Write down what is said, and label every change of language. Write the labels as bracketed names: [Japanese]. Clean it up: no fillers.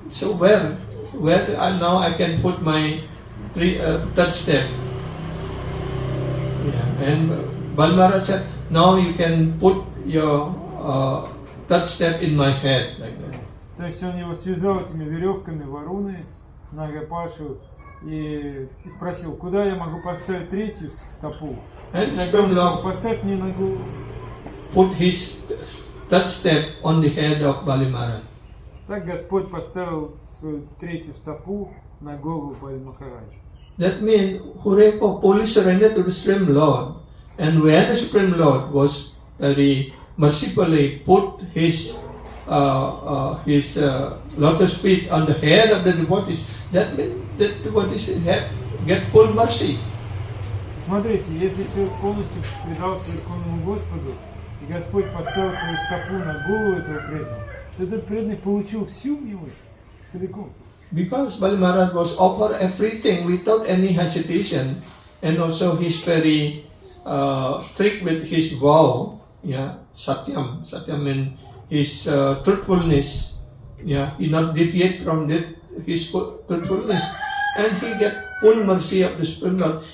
[English] So where now I can put my third step? And Bali Maharaj said, now you can put your third step in my head, like that. [Russian] То есть он его связал этими веревками Варуны, Нагапашу, и спросил, куда я могу поставить третью стопу? Поставь мне на голову. [English] Put his third step on the head of Bali Maharaj. [Russian] Так Господь поставил свою третью стопу на голову Бали Махараджа. [English] That means whoever fully surrendered to the Supreme Lord, and when the Supreme Lord was very mercifully put his lotus feet on the head of the devotees, that means that devotees get full mercy. [Russian] Смотрите, если человек полностью предался Верховному Господу, и Господь поставил свою стопу на голову этого преданного, то этот преданный получил всю милость целиком. [English] Because Bali Maharaj was offered everything without any hesitation, and also he's very strict with his vow, Satyam. Satyam means his truthfulness. He not deviate from his truthfulness, and he get full mercy of the Supreme Lord.